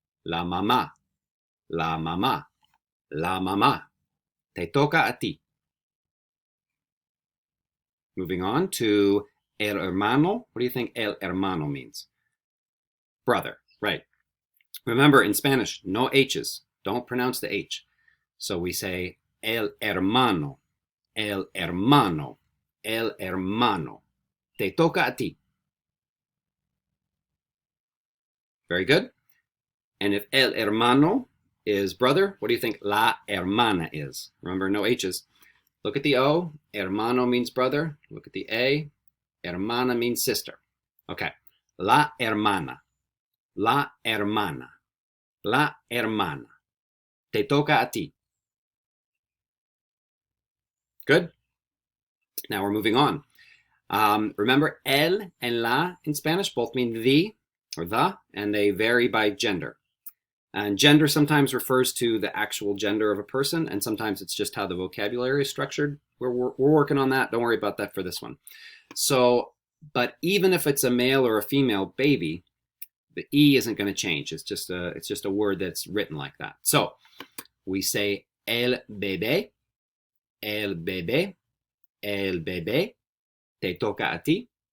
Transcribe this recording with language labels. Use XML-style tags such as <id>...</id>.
<es>La mamá, la mamá, la mamá. Te toca a ti.</es> <en>Moving on to el hermano. What do you think el hermano means? Brother, right. Remember, in Spanish, no H's. Don't pronounce the H. So we say</en> <es>el hermano, el hermano, el hermano. Te toca a ti.</es> <en>Very good. And if el hermano is brother, what do you think la hermana is? Remember, no H's. Look at the O. Hermano means brother. Look at the A. Hermana means sister. Okay.</en> <es>La hermana. La hermana. La hermana. Te toca a ti.</es> <en>Good? Now we're moving on. Remember, el and la in Spanish both mean the or the, and they vary by gender. And gender sometimes refers to the actual gender of a person, and sometimes it's just how the vocabulary is structured. We're working on that. Don't worry about that for this one. So, but even if it's a male or a female baby, the E isn't going to change. It's just a word that's written like that. So we say</en> <es>el bebé, el bebé, el bebé, te toca a ti.</es>